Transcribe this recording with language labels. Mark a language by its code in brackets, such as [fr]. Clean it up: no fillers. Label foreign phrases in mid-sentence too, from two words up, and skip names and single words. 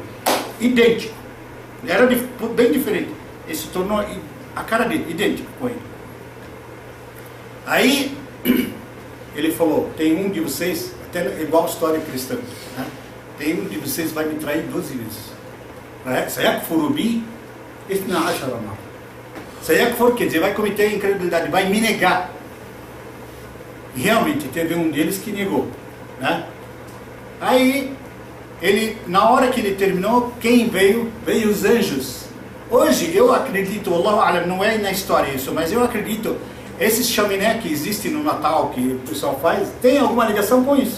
[pt] Idêntico. Era bem diferente. Ele se tornou a cara dele, idêntico com ele. Aí ele falou: tem um de vocês, até igual a história cristã, né? Tem um de vocês vai me trair 12 vezes. [ar] سيكفر باثنا عشر مرة. [pt] Sayakfur quer dizer, vai cometer incredulidade, vai me negar. E realmente teve um deles que negou, né? Aí na hora que ele terminou, quem veio? Veio os anjos. Hoje eu acredito, [ar] الله أعلم, [pt] não é na história isso, mas eu acredito, esses chaminé que existem no Natal, que o pessoal faz, tem alguma ligação com isso.